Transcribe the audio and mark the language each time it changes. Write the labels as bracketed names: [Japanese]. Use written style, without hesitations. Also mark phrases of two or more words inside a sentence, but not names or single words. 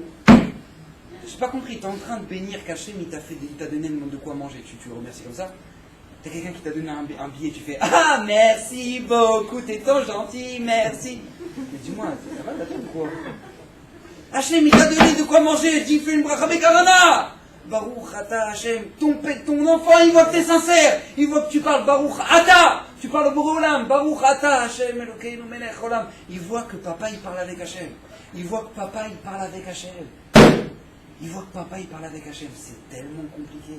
[French] J'ai pas compris, t'es en train de bénir Kachem, il t'a donné de quoi manger, tu le remercies comme ça? T'as quelqu'un qui t'a donné un billet, tu fais ah merci beaucoup, t'es tant gentil, merci. Mais dis-moi, ça va la tête ou quoi? Hachem, il t'a donné de quoi manger, dis fais une [Hebrew] ברכה בכוונה. ברוך אתה השם, [French] ton enfant, il voit que t'es sincère, il voit que tu parles [Hebrew] ברוך אתה, [French] tu parles au Boréolam, [Hebrew] ברוך אתה השם אלוקינו מלך עולם. [French] Il voit que papa, il parle avec Hachem, il voit que papa, il parle avec Hachem. Il voit que papa, il parle avec Hachem. C'est tellement compliqué.